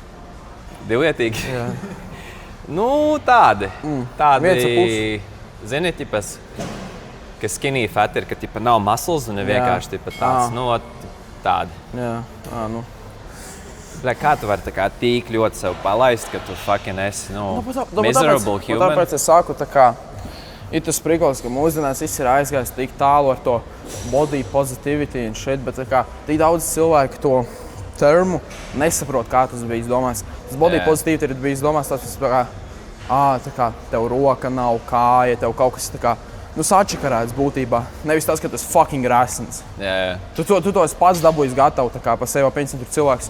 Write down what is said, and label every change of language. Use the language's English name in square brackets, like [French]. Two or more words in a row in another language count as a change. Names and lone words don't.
[Latvian] Divvietīgi? Jā. Tādi. Tādi, zini, tipas, ka [English] skinny fat [Latvian] ir, ka tipa nav muscles un vienkārši tipa tāds, tādi. Jā, Bļā, kā tu vari tā kā tīk ļoti sev palaist, ka tu fucking esi, [English] miserable human? [Latvian] Tāpēc es saku, tā kā, ir tas prikols, ka mūsdienās viss ir aizgājis tik tālu ar to [English] body positivity [Latvian] un shit, bet tā kā tik daudz cilvēku to termu nesaprot, kā tas bija izdomāts. Tas [English] body positivity [Latvian] ir bijis domāts tāds, tā kā tev roka nav, kāja, tev kaut kas tā kā, sačakarēts būtībā. Nevis tas, ka tas fucking rasns. Tu to esi pats dabūjis gatavu, tā kā pa sevi pieņem tur cilvēks.